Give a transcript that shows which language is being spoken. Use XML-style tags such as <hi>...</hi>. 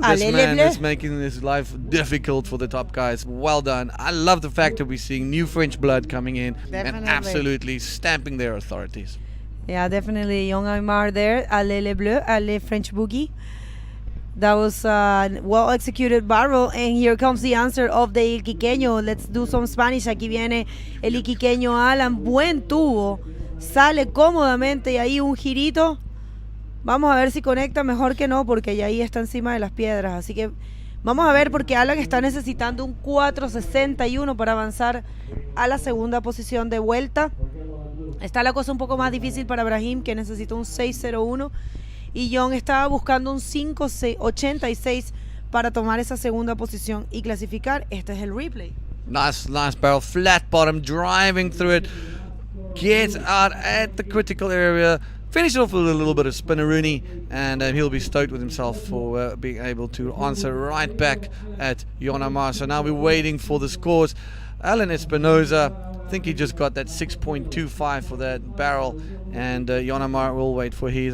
<en>This man is making this life difficult for the top guys. Well done. I love the fact that we're seeing new French blood coming in and absolutely stamping their authorities. Yeah, definitely. Young Aymar there,</en> <fr>allez les bleus, allez</fr> <en>French boogie. That was a well-executed barrel. And here comes the answer of the Iquiqueño. Let's do some Spanish.</en> <es>Aquí viene el Iquiqueño Alan. Buen tubo. Sale cómodamente y ahí un girito. Vamos a ver si conecta, mejor que no, porque ya ahí está encima de las piedras. Así que vamos a ver, porque Alan está necesitando un 4.61 para avanzar a la segunda posición de vuelta. Está la cosa un poco más difícil para Brahim, que necesita un 6.01. Y John estaba buscando un 5.86 para tomar esa segunda posición y clasificar. Este es el replay.</es> <en>Nice barrel, flat bottom, driving through it. Gets out at the critical area. Finish it off with a little bit of spinneroonie, and he'll be stoked with himself for being able to answer right back at Jon Amar. So now we're waiting for the scores. Alan Espinosa, I think he just got that 6.25 for that barrel, and Jon Amar will wait for his.</en>